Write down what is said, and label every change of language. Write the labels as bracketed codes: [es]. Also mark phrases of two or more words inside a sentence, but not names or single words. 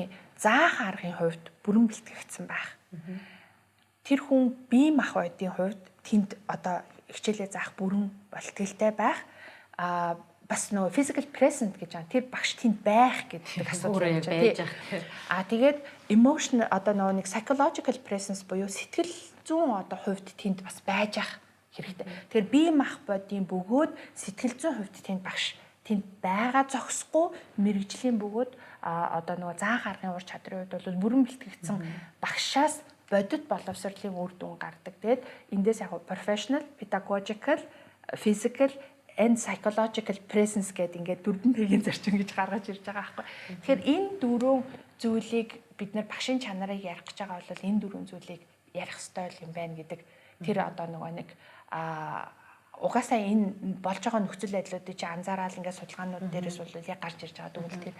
[mn] Заах аргын хувьд бүрэн бэлтгэгдсэн байх. Тэр хүн бие махбодын хувьд тэнд одоо хичээлээ заах бүрэн бэлтгэлтэй байх. Бас нөгөө [en] physical present [mn] гэж байна. Тэр багш тэнд байх гэдэг асуудал байж байгаа. Тэгээд emotion одоо нөгөө нэг [en] psychological presence [mn] буюу сэтгэл зүйн одоо хувьд тэнд бас байж ах хэрэгтэй. Тэгэхээр бие махбодын бөгөөд сэтгэл зүйн хувьд тэнд багш тэнд байгаа зогсохгүй мэрэгжлийн бөгөөд одоо нөгөө заах аргын ур чадрын хувьд бол бүрэн бэлтгэгдсэн багшаас бодит боловсролын үр дүн гардаг. Тэгээд эндээс яг [en] professional, pedagogical, physical and psychological presence [mn] гэдэг ингээд 4P-ийн зарчим гэж гаргаж ирж байгаа байхгүй. Тэгэхээр энэ дөрвөн зүйлийг бид нар багшийн чанарыг ярих гэж байгаа бол энэ дөрвөн зүйлийг ярих ёстой юм байна гэдэг тэр одоо нөгөө нэг угаасаа энэ болж байгаа нөхцөл байдлуудыг чи анзаараад ингээд судалгаанууд дээрээс бол яг гарч ирж байгаа дүгэл тэр.